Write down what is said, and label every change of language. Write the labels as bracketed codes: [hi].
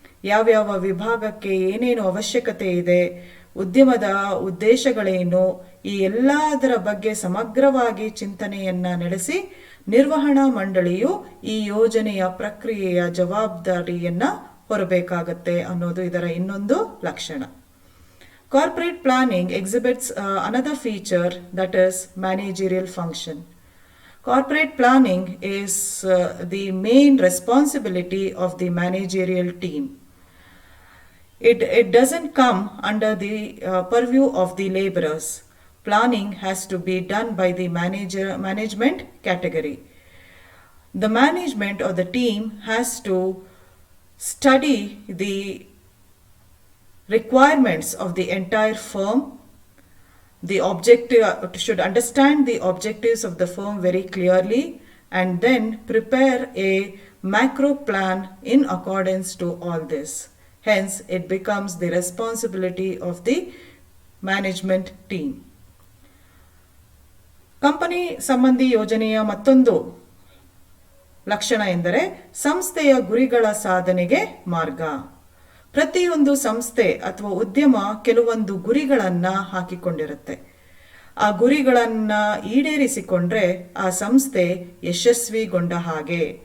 [kn] ಯಾವ್ಯಾವ ವಿಭಾಗಕ್ಕೆ ಏನೇನು ಅವಶ್ಯಕತೆ ಇದೆ, ಉದ್ಯಮದ ಉದ್ದೇಶಗಳೇನು, ಈ ಎಲ್ಲದರ ಬಗ್ಗೆ ಸಮಗ್ರವಾಗಿ ಚಿಂತನೆಯನ್ನ ನಡೆಸಿ ನಿರ್ವಹಣಾ ಮಂಡಳಿಯು ಈ ಯೋಜನೆಯ ಪ್ರಕ್ರಿಯೆಯ ಜವಾಬ್ದಾರಿಯನ್ನ ಹೊರಬೇಕಾಗತ್ತೆ ಅನ್ನೋದು ಇದರ ಇನ್ನೊಂದು ಲಕ್ಷಣ. [en] Corporate planning exhibits another feature, that is managerial function. Corporate planning is the main responsibility of the managerial team. It doesn't come under the purview of the laborers. Planning has to be done by the management category. The management or the team has to study the requirements of the entire firm. The objective should understand the objectives of the firm very clearly and then prepare a macro plan in accordance to all this. Hence, it becomes the responsibility of the management team. [kn] Company ಸಂಬಂಧಿ ಯೋಜನೆಯ ಮತ್ತೊಂದು ಲಕ್ಷಣ ಎಂದರೆ ಸಂಸ್ಥೆಯ ಗುರಿಗಳ ಸಾಧನೆಗೆ ಮಾರ್ಗ. ಪ್ರತಿಯೊಂದು ಸಂಸ್ಥೆ ಅಥವಾ ಉದ್ಯಮ ಕೆಲವೊಂದು ಗುರಿಗಳನ್ನು ಹಾಕಿಕೊಂಡಿರುತ್ತೆ. ಆ ಗುರಿಗಳನ್ನು ಈಡೇರಿಸಿಕೊಂಡ್ರೆ ಆ ಸಂಸ್ಥೆ ಯಶಸ್ವಿಗೊಂಡ ಹಾಗೆ.